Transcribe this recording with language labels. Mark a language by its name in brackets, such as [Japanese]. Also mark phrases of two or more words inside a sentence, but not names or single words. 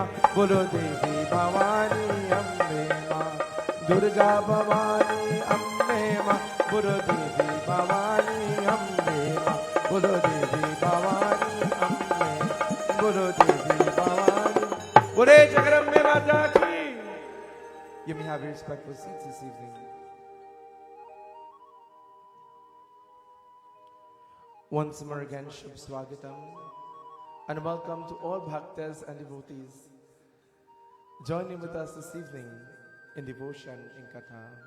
[Hindi] बोलो देवी भवानी अम्बे माँ, दुर्गा भवानी अम्बे माँ। बोलो देवी भवानी अम्बे माँ, बोलो देवी भवानी अम्बे, बोलो देवी भवानी। बोले जगदम्बे माता की। [English] You may have your respectful seats this evening. Once more again, [Hindi] Shubh Swagatam, [English] and welcome to all bhaktas and devotees joining with us this evening in devotion in Katha.